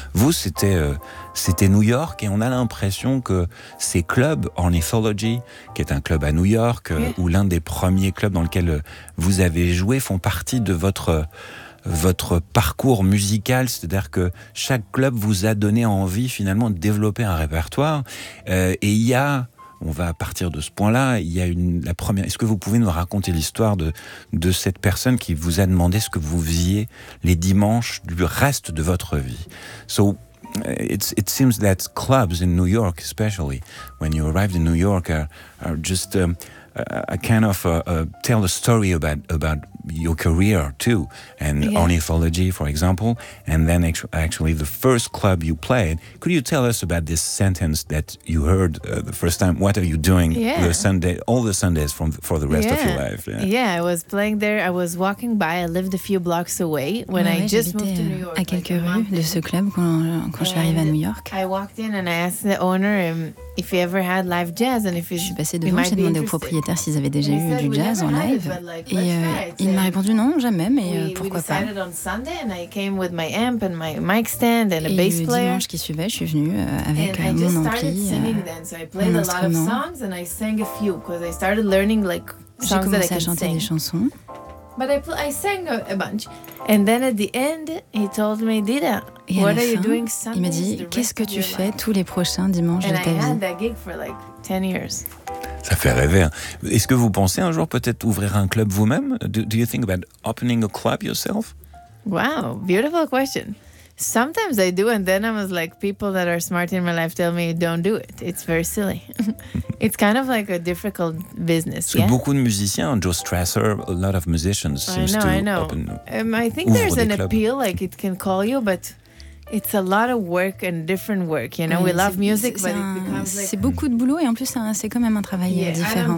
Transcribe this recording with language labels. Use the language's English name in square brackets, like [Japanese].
[French] Vous, c'était New York, et on a l'impression que ces clubs, Ornithology, qui est un club à New York, ou l'un des premiers clubs dans lequel vous avez joué, font partie de votre parcours musical, c'est-à-dire que chaque club vous a donné envie finalement de développer un répertoire. Et il y a, on va partir de ce point-là, il y a la première. Est-ce que vous pouvez nous raconter l'histoire de cette personne qui vous a demandé ce que vous faisiez les dimanches du reste de votre vie? [English] So, it seems that clubs in New York, especially when you arrived in New York, are just a kind of tell a story about your career too, and yeah. Ornithology, for example, and then actually the first club you played. Could you tell us about this sentence that you heard the first time? What are you doing the Sunday, all the Sundays for the rest of your life? Yeah, I was playing there. I was walking by. I lived a few blocks away when I just moved to New York. [French] À quelques rues de ce club quand je suis arrivée à New York. [English] I walked in and I asked the owner if he ever had live jazz and if he. [French] Je suis passée devant. J'ai demandé au propriétaire s'ils avaient déjà eu du jazz en live. Il m'a répondu non, jamais, mais pourquoi pas. Et le dimanche qui suivait, je suis venue avec mon ampli, mon instrument. J'ai commencé à chanter des chansons. [English] But I sang a bunch. And then at the end, he told me, Dida, what are you doing Sunday? [French] Il m'a dit, qu'est-ce que tu fais tous les prochains dimanches de ta vie? [English] And I had that gig for like 10 years. [French] Ça fait rêver. Est-ce que vous pensez un jour peut-être ouvrir un club vous-même? [English] Do you think about opening a club yourself? Wow, beautiful question. Sometimes I do, and then I was like, people that are smart in my life tell me don't do it. It's very silly. It's kind of like a difficult business. [French] Parce que beaucoup de musiciens, [English] Joe Strasser, a lot of musicians seems to open. I think there's an appeal, like it can call you, but It's a lot of work and different work, you know. We love music, but it becomes [French] c'est beaucoup de boulot et en plus c'est quand même un travail différent.